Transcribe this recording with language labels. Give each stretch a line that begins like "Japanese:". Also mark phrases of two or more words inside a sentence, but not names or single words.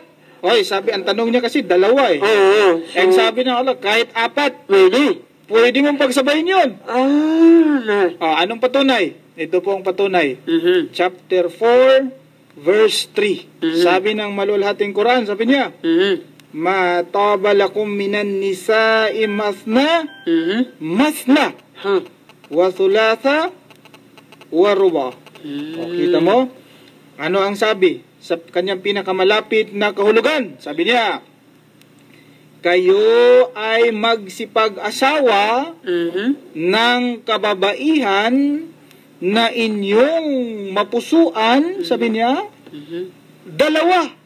Filipino: Sabi, ang tanong niya kasi 2 Ang sabi ng Allah, kahit 4, pwede mong pagsabayin yun. Anong patunay? Ito po ang patunay.
English: Chapter 4, verse 3.
Filipino: Sabi ng maluwalhating Quran, sabi niya,
Arabic: ما طاب لكم من النساء مثنى مثنى وثلاث ورباع.
Filipino: Kita mo? Ano ang sabi? Sa kanyang pinakamalapit na kahulugan, sabi niya, kayo ay magsipag-asawa ng kababaihan na inyong mapusuan, sabi niya, 2.